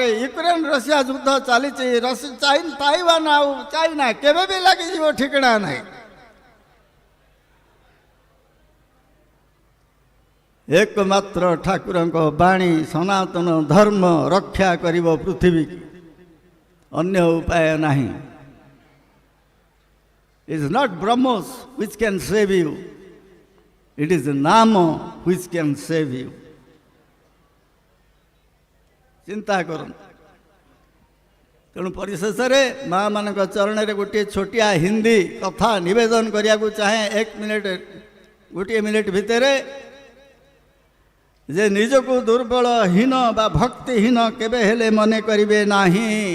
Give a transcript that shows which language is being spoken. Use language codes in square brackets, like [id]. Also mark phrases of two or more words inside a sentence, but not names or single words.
[or] ୟୁକ୍ରେନ ରଷିଆ ଯୁଦ୍ଧ ଚାଲିଛି, ତାଇୱାନ ଆଉ ଚାଇନା କେବେ ବି ଲାଗିଯିବ ଠିକଣା ନାହିଁ। ଏକମାତ୍ର ଠାକୁରଙ୍କ ବାଣୀ ସନାତନ ଧର୍ମ ରକ୍ଷା କରିବ ପୃଥିବୀକୁ, ଅନ୍ୟ ଉପାୟ ନାହିଁ। [en] It is not Brahmos which can save you, it is the Namo which can save you. [or] ଚିନ୍ତା କରନ୍ତୁ। ତେଣୁ ପରିଶେଷରେ ମା ମାନଙ୍କ ଚରଣରେ ଗୋଟିଏ ଛୋଟିଆ ହିନ୍ଦୀ କଥା ନିବେଦନ କରିବାକୁ ଚାହେଁ 1 ମିନିଟ୍ ଭିତରେ, ଯେ ନିଜକୁ ଦୁର୍ବଳ, ହୀନ ବା ଭକ୍ତିହୀନ କେବେ ହେଲେ ମନେ କରିବେ ନାହିଁ।